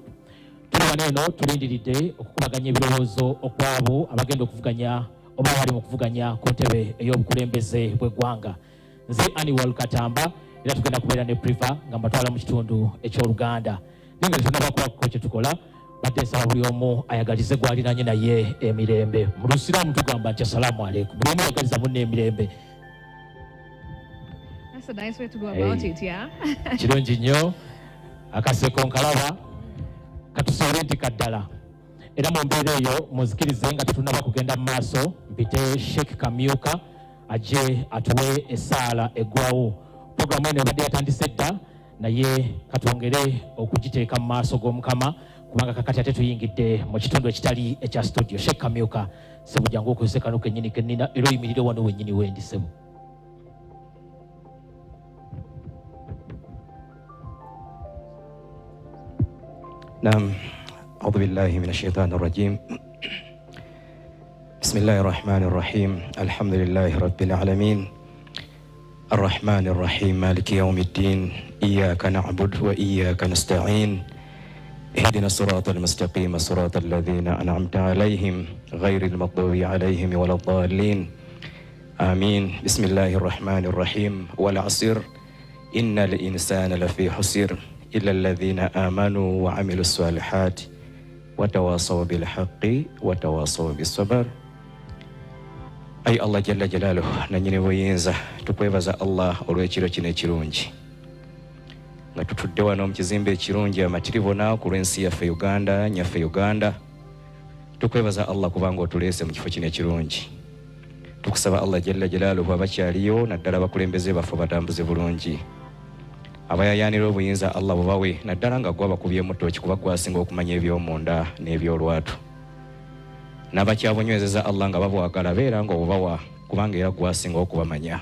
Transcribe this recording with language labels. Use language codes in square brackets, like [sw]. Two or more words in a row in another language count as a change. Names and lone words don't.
[lg] Tuli wano eno tulindiridde okukubaganya ebirowoozo okwabo abagenda okuvuganya oba bali mu kuvuganya ku ntebe ey'obukulembeze bw'eggwanga. Nze Anwalu Katamba era tugenda kubeera ne Priva nga mbatwala mu kitundu eky'Oluganda. Ninga tunabakwako kye tukola badde nsaba buli omu ayagalize gw'alinaanye naye emirembe. Mu Lusiraamu tugamba nti [ar] السلام عليكم. [lg] Buli omu ayagaliza munne emirembe. [en] That's a nice way to go about it, yeah? [lg] Kirungi nnyo. Akaseko nkalaba katusoole nti kaddala. Era mu mbeera eyo muzikirize nga tetunaba kugenda mu maaso mpite Sheikh Kamyuka ajje atuwe essaala eggwawo. Programu eno ebadde yatandise dda naye katwongere okugiteeka mu maaso g'Omukama kubanga kakati ate tuyingidde mu kitundu ekitali ekya studio. Sheikh Kamyuka, sebo jangu okozese kano kennyini kennina era oyimirire wano wennyini wendi sebo. Naam. [ar] أعوذ بالله من الشيطان الرجيم. بسم الله الرحمن الرحيم. الحمد لله رب العالمين الرحمن الرحيم مالك يوم الدين إياك نعبد وإياك نستعين اهدنا الصراط المستقيم صراط الذين أنعمت عليهم غير المغضوب عليهم ولا الضالين آمين. بسم الله الرحمن الرحيم. والعصر إن الإنسان لفي خسر إلا الذين آمنوا وعملوا الصالحات وتواصوا بالحق وتواصوا بالصبر. أي الله جل جلاله [lg] نanyini buyinza tukwebaza Allah olw'ekiro kino ekirungi nga tutudde wano mu kizimbe ekirungi amatirivu ku lw'ensi yaffe Uganda, nyaffe Uganda. Tukwebaza Allah kubanga otuleese mu kifo kino ekirungi. Tukusaba Allah [ar] جل جلاله [lg] abakyaliyo naddala abakulembeze baffe batambuze bulungi, abayayaanira obuyinza Allah bubawe naddala nga gwe bakubyemu ttooki kuba gwasinga okumanya eby'omunda n'ebyolwatu, n'abakyabunywezeza Allah nga babwagala beera nga obubawa kubanga era gwasinga okubamanya.